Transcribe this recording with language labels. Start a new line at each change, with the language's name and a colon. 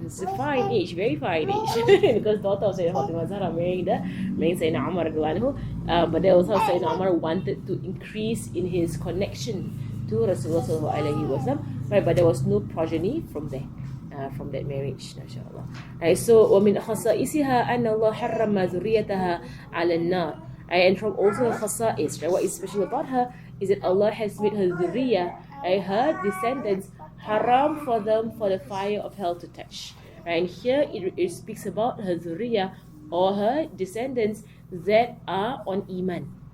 English: It's a fine age, very fine age, because daughter of Sayyidah Fatima az-Zahra married Sayyidina Umar radhiyallahu anhu. But then also Sayyidina Umar wanted to increase in his connection to Rasulullah sallallahu alaihi wasallam, right? But there was no progeny from there. From that marriage, mashallah. Right, so
Arabic: ومن خصائصها أن الله حرم ذريتها على النار.
English: Right, and from also her khasa'is, right, what is special about her is that Allah has made her dhurriya, right, her descendants, haram for them for the fire of hell to touch. Right, and here it speaks about her dhurriya or her descendants that are on iman.